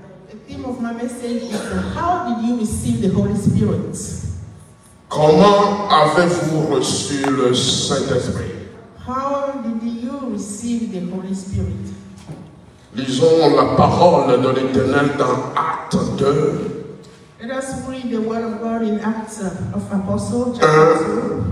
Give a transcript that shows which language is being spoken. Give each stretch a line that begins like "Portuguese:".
English: The theme of my message is how did you receive the Holy Spirit?
French: Comment avez-vous reçu le Saint-Esprit?
English: How did you receive the Holy Spirit?
French: Lisons la parole de l'Éternel dans Actes 2.
English: Let us read the word of God in Acts of Apostles, chapter 2,